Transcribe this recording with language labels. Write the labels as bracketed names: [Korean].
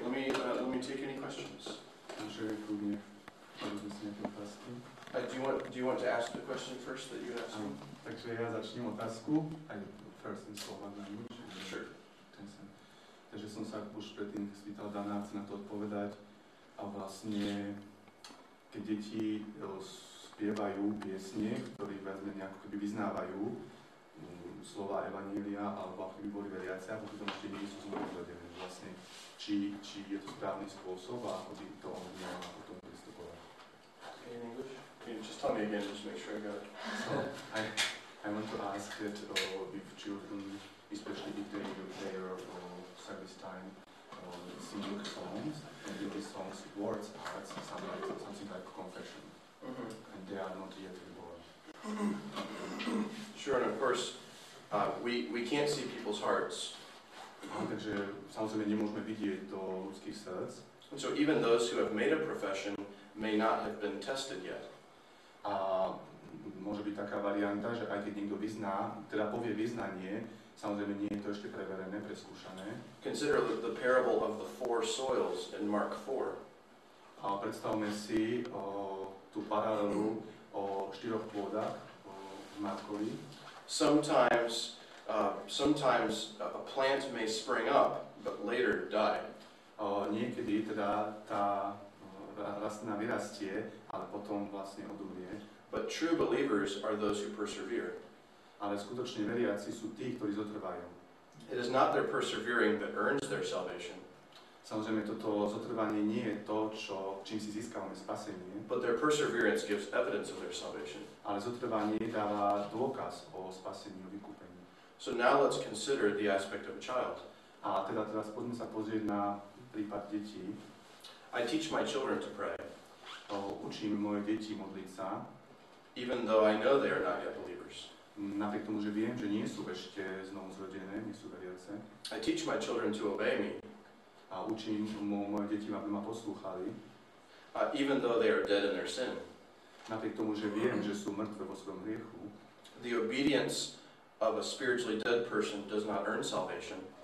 [English] Let me take any questions. [Slovak] Takže kľudne povedzme si nejaké otázky. [English] Do you want to ask the question first that you asked me? [Slovak] Takže ja začnem otázku. [English] I first in Slovak language. Sure. [Slovak] Takže som sa už predtým spýtal Dana, chce na to odpovedať. A vlastne, keď deti spievajú piesne, ktoré viac menej ako keby vyznávajú slova Evanília, alebo ako keby boli veriaci, a potom ešte nie sú znovu uvedené. Vlastne, či je to správny spôsob a ako by to on mal na potom pristupovať. [English] In English? Can you just tell me again, just make sure I got it. So, I want to ask that if children, especially if they are service time, sing songs, and in these songs words are something like confession, and they are not yet reborn. Sure, and of course, we can't see people's hearts. [Slovak] Takže samozrejme nemôžeme vidieť do ľudských srdc. [English] And so even those who have made a profession may not have been tested yet. [Slovak] A môže byť taká varianta, že aj keď niekto vyzná, teda povie vyznanie, samozrejme nie je to ešte preverené, preskúšané. [English] Consider the parable of the 4 soils in Mark 4. [Slovak] A predstavme si tú paralelu o 4 pôdach v Markovi. [English] Sometimes a plant may spring up, but later die. [Slovak] Niekedy teda tá rastlina vyrastie, ale potom vlastne odumrie. [English] But true believers are those who persevere. [Slovak] Ale skutočne veriaci sú tí, ktorí zotrvajú. [English] It is not their persevering that earns their salvation. [Slovak] Samozrejme, toto zotrvanie nie je to, čím si získavame spasenie. [English] But their perseverance gives evidence of their salvation. [Slovak] Ale zotrvanie dáva dôkaz o spasení, o vykúpení. [English] So now let's consider the aspect of a child. [Slovak] A teda teraz poďme sa pozrieť na prípad detí. [English] I teach my children to pray. [Slovak] Učím moje deti modliť sa. [English] Even though I know they are not yet believers. [Slovak] napriek tomu, že viem, že nie sú ešte znovu zrodené, nie sú veriace. [English] I teach my children to obey me, [Slovak] A učím moje deti, aby ma poslúchali, [English] even though they are dead in their sin. [Slovak] napriek tomu, že viem, že sú mŕtve vo svojom hriechu. [English] The obedience of a spiritually dead person does not earn salvation.